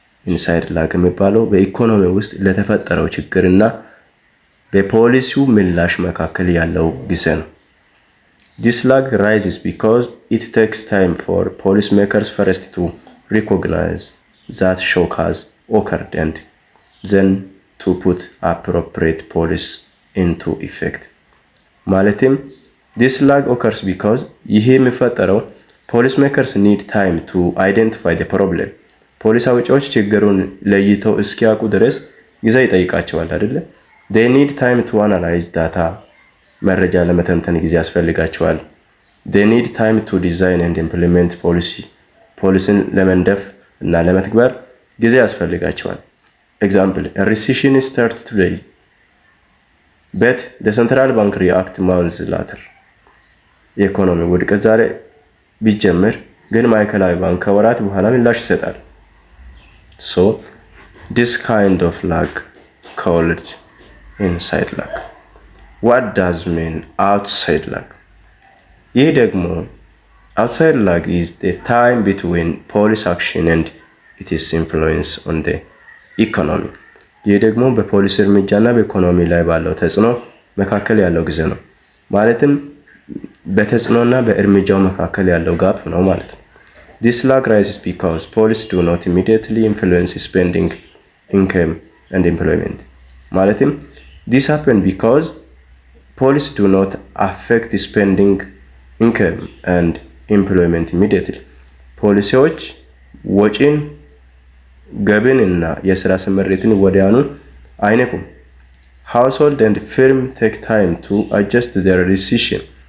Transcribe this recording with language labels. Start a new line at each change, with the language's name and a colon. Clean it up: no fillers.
Amharic: ኢንሳይድ ላግ የሚባለው በኢኮኖሚ ውስጥ ለተፈጠረው ችግርና በፖሊሲው ምላሽ መካከል ያለው ጊዜ ነው።
English: This lag rises because it takes time for policymakers first to recognize that shock has occurred and then to put appropriate policy into effect. ማለትም this lag occurs because
Amharic: ይሄ የሚፈጠረው
English: policymakers need time to identify the problem.
Amharic: ፖሊሲ አውጪዎች ችግሩን ለይተው እስኪያውቁ ድረስ ጊዜ ይጠይቃቸዋል አይደለ?
English: they need time to analyze data.
Amharic: መረጃ ለመተንተን ጊዜ ያስፈልጋቸዋል።
English: they need time to design and implement policy.
Amharic: ፖሊሲን ለመንደፍ እና ለመትግበር ጊዜ ያስፈልጋቸዋል።
English: example, a recession starts today, but the central bank react months later.
Amharic: የኢኮኖሚ ውድቀት ዛሬ ቢጀምር ግን ማዕከላዊ ባንክ ከወራት በኋላ ምላሽ ይሰጣል።
English: So this kind of lag called inside lag. What does mean outside lag?
Amharic: ይህ ደግሞ
English: outside lag is the time between policy action and its influence on the economy.
Amharic: ይህ ደግሞ በፖሊሲ እርምጃና በኢኮኖሚ ላይ ባለው ተጽዕኖ መካከል ያለው ጊዜ ነው። ማለትም በተጽዕኖና በእርምጃው መካከል ያለው ጋፕ ነው ማለት ነው።
English: This lag rises because policies do not immediately influence spending, income, and employment.
Amharic: ማለትም
English: this happens because policy do not affect spending, income and employment immediately.
Amharic: ፖሊሲዎች ወጪን ገቢን እና የሥራ ስምሪትን ወዲያውኑ አይነኩም።
English: household and firm take time to adjust their decision.